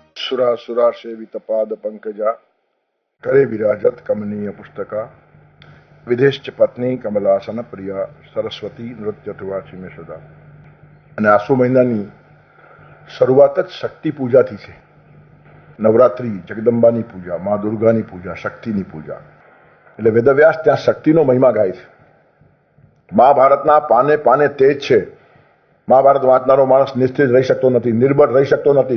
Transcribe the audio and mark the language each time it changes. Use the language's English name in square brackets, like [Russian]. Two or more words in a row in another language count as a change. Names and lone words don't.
[Sanskrit] सुरा सुरा सेवित पाद पंकजा करे विराजत कमनीय पुस्तका विदेश पत्नी कमलासन प्रिया सरस्वती नृत्य तुवाची में सदा। [Gujarati] અને આસો મહિનાની શરૂઆત જ શક્તિ પૂજાથી છે। નવરાત્રી, જગદંબાની પૂજા, મા દુર્ગાની પૂજા, શક્તિની પૂજા। એટલે વેદવ્યાસ ત્યાં શક્તિનો મહિમા ગાય છે। મહાભારતના પાને પાને તેજ છે। મહાભારત વાંચનારો માણસ નિશ્ચિત રહી શકતો નથી, નિર્ભર રહી શકતો નથી।